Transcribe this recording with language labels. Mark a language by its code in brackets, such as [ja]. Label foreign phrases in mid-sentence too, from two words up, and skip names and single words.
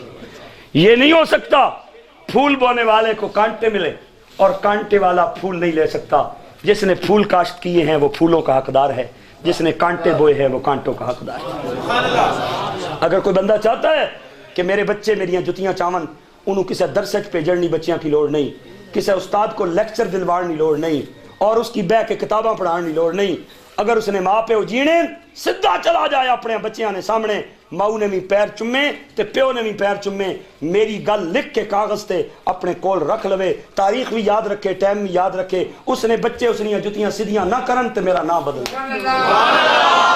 [ur] یہ نہیں ہو سکتا پھول بونے والے کو کانٹے ملے اور کانٹے والا پھول نہیں لے سکتا. جس نے پھول کاشت کیے ہیں وہ پھولوں کا حقدار ہے, جس نے کانٹے بوئے ہیں وہ کانٹوں کا حقدار ہے. [pa] اگر کوئی بندہ چاہتا ہے کہ میرے بچے میریاں جتیاں چاون, انہوں کسے درسٹ پہ جڑنی بچیاں کی لوڑ نہیں, کسے استاد کو لیکچر دلوارنی لوڑ نہیں, اور اس کی بہ کے کتاباں پڑھانی لوڑ نہیں. اگر اس نے ماں پیو جینے سدھا چلا جائے اپنے بچیاں نے سامنے, ماؤ نے بھی پیر چمے تے پیو نے بھی پیر چمے, میری گل لکھ کے کاغذ تے اپنے کول رکھ لوے, تاریخ بھی یاد رکھے, ٹائم بھی یاد رکھے. اس نے بچے اس نے جتیاں سیدھیاں نہ کرن تے میرا نام بدل.